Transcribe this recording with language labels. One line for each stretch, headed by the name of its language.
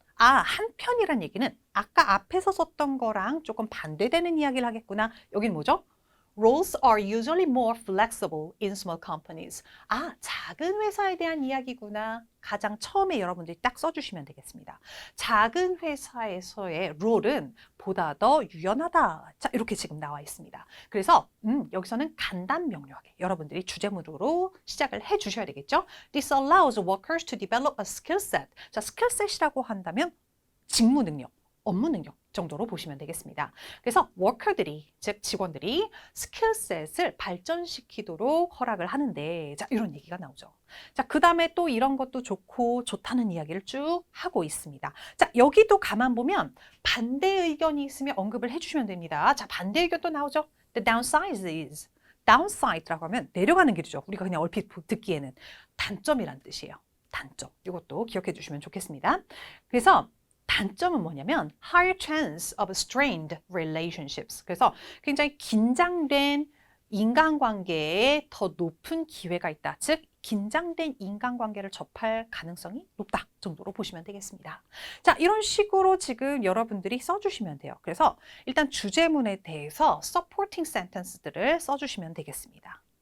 Korean: 한편이란 얘기는 아까 앞에서 썼던 거랑 조금 반대되는 이야기를 하겠구나. 여긴 뭐죠?
English: Roles are usually more flexible in small companies.
Korean: 작은 회사에 대한 이야기구나. 가장 처음에 여러분들이 딱 써주시면 되겠습니다. 작은 회사에서의 롤은 보다 더 유연하다. 자, 이렇게 지금 나와 있습니다. 그래서 여기서는 간단 명료하게 여러분들이 주제문으로 시작을 해 주셔야 되겠죠.
English: This allows workers to develop a skill set.
Korean: 자, 스킬셋이라고 한다면 직무 능력, 업무 능력 정도로 보시면 되겠습니다. 그래서 워커들이, 즉 직원들이 스킬셋을 발전시키도록 허락을 하는데, 자, 이런 얘기가 나오죠. 자, 그 다음에 또 이런 것도 좋고 좋다는 이야기를 쭉 하고 있습니다. 자, 여기도 가만 보면 반대 의견이 있으면 언급을 해주시면 됩니다. 자, 반대 의견도 나오죠.
English: The downside is.
Korean: downside라고 하면 내려가는 길이죠. 우리가 그냥 얼핏 듣기에는 단점이란 뜻이에요. 단점. 이것도 기억해 주시면 좋겠습니다. 그래서 단점은 뭐냐면
English: higher chance of strained relationships.
Korean: 그래서 굉장히 긴장된 인간관계에 더 높은 기회가 있다. 즉 긴장된 인간관계를 접할 가능성이 높다 정도로 보시면 되겠습니다. 자, 이런 식으로 지금 여러분들이 써주시면 돼요. 그래서 일단 주제문에 대해서 supporting sentence들을 써주시면 되겠습니다.